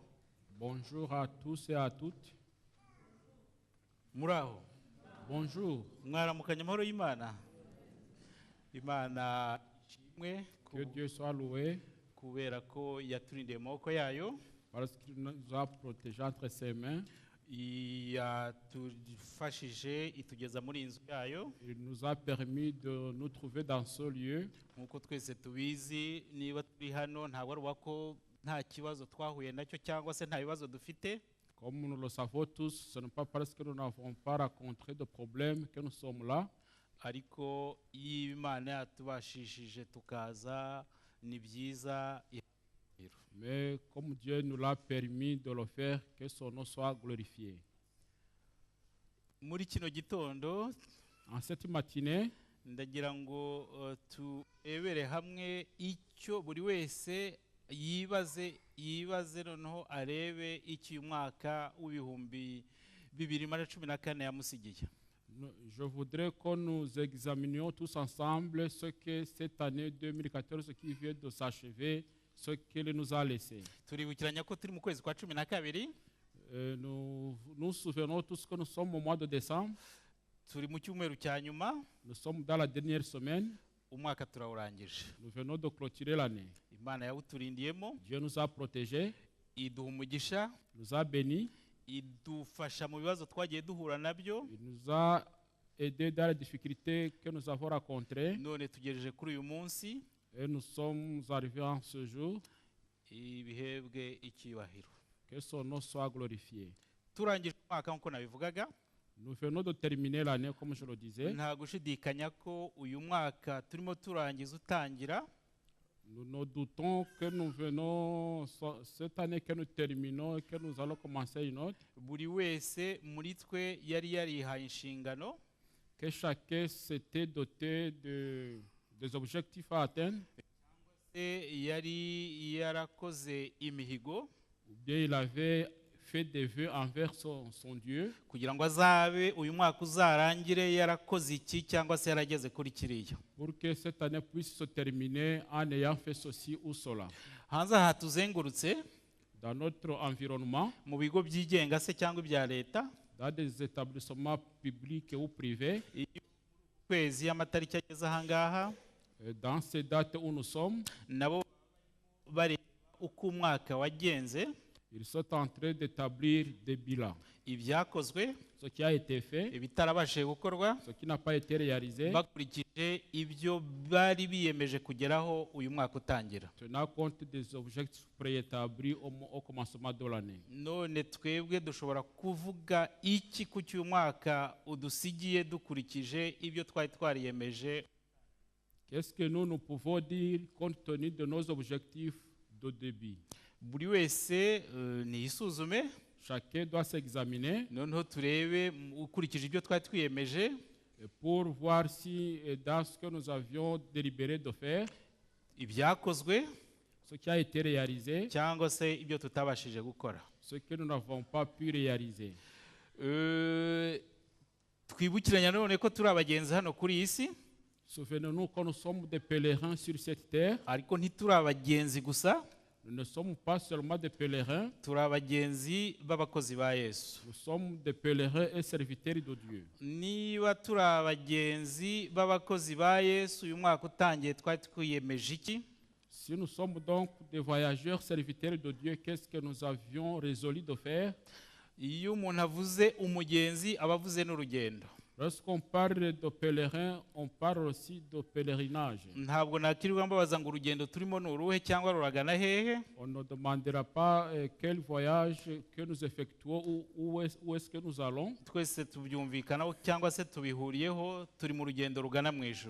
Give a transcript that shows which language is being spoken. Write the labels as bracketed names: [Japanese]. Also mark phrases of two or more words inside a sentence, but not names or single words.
[French] Bonjour à tous et à toutes. [Kinyarwanda] Muraho? [French] Bonjour. [Kinyarwanda] Mwaramukanye amahoro y'Imana. Imana ishimwe [French] Que Dieu soit loué [Kinyarwanda] kubera ko yaturindiye mu maboko yayo, [French] parce qu'il nous a protégés entre ses mains. [Kinyarwanda] yatufashije itugeza muri inzu yayo. [French] Il nous a permis de nous trouver dans ce lieu. [Kinyarwanda] Nkuko twese tubizi, niba turi hano ntabwo ari uko nta kibazo twahuye nacyo cyangwa se nta bibazo dufite. [French] Comme nous le savons tous, ce n'est pas parce que nous n'avons pas rencontré de problème que nous sommes là. [Kinyarwanda] Ariko iyo Imana yatubashishije tukaza ni byiza. [French] Mais comme Dieu nous l'a permis de le faire, que son nom soit glorifié. [Kinyarwanda] Muri kino gitondo, [French] En cette matinée, [Kinyarwanda] ndagira ngo turebere hamwe icyo buri wese yibaze noneho arebe icyo uyu mwaka w'ibihumbi 2014 yamusigiye. [French] je voudrais que nous examinions tous ensemble ce que cette année 2014 qui vient de s'achever, ce qu'il nous a laissé. [Kinyarwanda] Turibukiranya ko turi mu kwezi kwa 12. [French] Nous nous souvenons tous que nous sommes au mois de décembre. [Kinyarwanda] Turi mu cyumweru cya nyuma, [French] Nous sommes dans la dernière semaine. [Kinyarwanda] umwaka turawurangije. [French] Nous venons de clôturer l'année. [Kinyarwanda] Imana yawuturindiyemo, [French] Dieu nous a protégés, [Kinyarwanda] iduha umugisha, [French] nous a bénis, [Kinyarwanda] idufasha mu bibazo twagiye duhura nabyo. [French] il nous a aidés dans les difficultés que nous avons rencontrées. [Kinyarwanda] None tugejeje kuri uyu munsi, [French] Et nous sommes arrivés en ce jour. [Kinyarwanda] ibihebwe icyubahiro. [French] Que son nom soit glorifié. [Kinyarwanda] Turangije umwaka nk'uko nabivugaga, [French] Nous venons de terminer l'année, comme je le disais. [Kinyarwanda] nta gushidikanya ko uyu mwaka turimo turangiza utangira. [French] Nous doutons que nous venons, cette année que nous terminons et que nous allons commencer une autre, [Kinyarwanda] buri wese muri twe yari yarihaye inshingano, [French] que chacun s'était doté des objectifs à atteindre, [Kinyarwanda] yari yarakoze imihigo [French] ou bien il avait fait des vœux envers son Dieu, [Kinyarwanda] kugira ngo azabe uyu mwaka uzarangire yarakoze iki cyangwa se yarageze kuri kiriya, [French] pour que cette année puisse se terminer en ayant fait ceci ou cela. [Kinyarwanda] hanze aha tuzengurutse [French] Dans notre environnement, [Kinyarwanda] mu bigo byigenga se cyangwa ibya leta, [French] dans des établissements publics ou privés, [Kinyarwanda] kwezi y'amatariki ageze aha ngaha, [French] dans ces dates où nous sommes, [Kinyarwanda] nabo bareba uko umwaka wagenze, [French] ils sont en train d'établir des bilans. [Kinyarwanda] ibyakozwe, [French] Ce qui a été fait, [Kinyarwanda] ibitarabashije gukorwa, [French] ce qui n'a pas été réalisé, [Kinyarwanda] bakurikije ibyo bari biyemeje kugeraho uyu mwaka utangira. [French] tenant compte des objectifs préétablis au commencement de l'année. [Kinyarwanda] None twebwe dushobora kuvuga iki ku cy'uyu mwaka udusigiye dukurikije ibyo twari twariyemeje? [French] Qu'est-ce que nous pouvons dire compte tenu de nos objectifs de début? [Kinyarwanda] Buri wese niyisuzume, [French] Chacun doit s'examiner [Kinyarwanda] noneho turebe ukurikije ibyo twari twiyemeje, [French] pour voir si dans ce que nous avions délibéré de faire, [Kinyarwanda] ibyakozwe [French] ce qui a été réalisé, [Kinyarwanda] cyangwa se ibyo tutabashije gukora. [French] ce que nous n'avons pas pu réaliser. [Kinyarwanda] Twibukiranya none ko turi abagenzi hano kuri iyi si, [French] Souvenons-nous que nous sommes des pèlerins sur cette terre. [Kinyarwanda] ariko ntituri abagenzi gusa, [French] Nous ne sommes pas seulement des pèlerins, [Kinyarwanda] turi abagenzi b'abakozi ba Yesu. [French] nous sommes des pèlerins et serviteurs de Dieu. [Kinyarwanda] Niba turi abagenzi b'abakozi ba Yesu, uyu mwaka utangiye twari twiyemeje iki? [French] Si nous sommes donc des voyageurs serviteurs de Dieu, qu'est-ce que nous avions résolu de faire? [Kinyarwanda] Iyo umuntu avuze umugenzi aba avuze n'urugendo. [French] Lorsqu'on parle de pèlerin, on parle aussi de pèlerinage. [Kinyarwanda] Ntabwo nakirirwa mbabaza ngo urugendo turimo ni uruhe cyangwa ruragana hehe. [French] On ne demandera pas quel voyage que nous effectuons ou où est-ce que nous allons. [Kinyarwanda] Twese tubyumvikanaho cyangwa se tubihuriyeho, turi mu rugendo rugana mu ijuru.